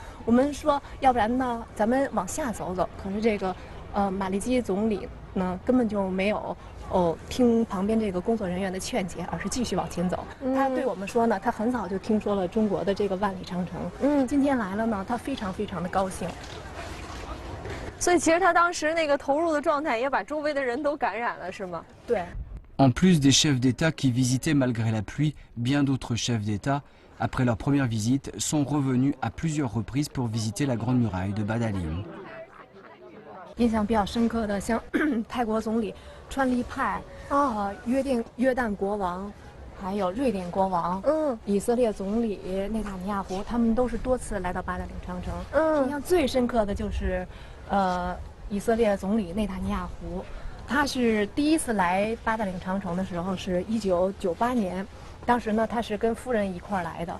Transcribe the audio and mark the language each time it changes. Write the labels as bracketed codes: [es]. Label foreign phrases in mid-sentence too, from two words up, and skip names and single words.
[zh] 我们说要不然呢咱们往下走走，可是这个马利基总理呢根本就没有听旁边这个工作人员的劝解，而是继续往前走。他对我们说呢，他很早就听说了中国的这个万里长城，今天来了呢，他非常非常的高兴。所以其实他当时那个投入的状态也把周围的人都感染了，是吗？对。 [fr] En plus des chefs d'État qui visitaient malgré la pluie, bien d'autres chefs d'État, après leur première visite, sont revenus à plusieurs reprises pour visiter la Grande Muraille de Badaling. [zh] 印象比较深刻的，像泰国总理川利派约旦国王， 还有瑞典国王，以色列总理内塔尼亚胡，他们都是多次来到八达岭长城。印象最深刻的就是，以色列总理内塔尼亚胡，他是第一次来八达岭长城的时候是1998年，当时呢他是跟夫人一块儿来的。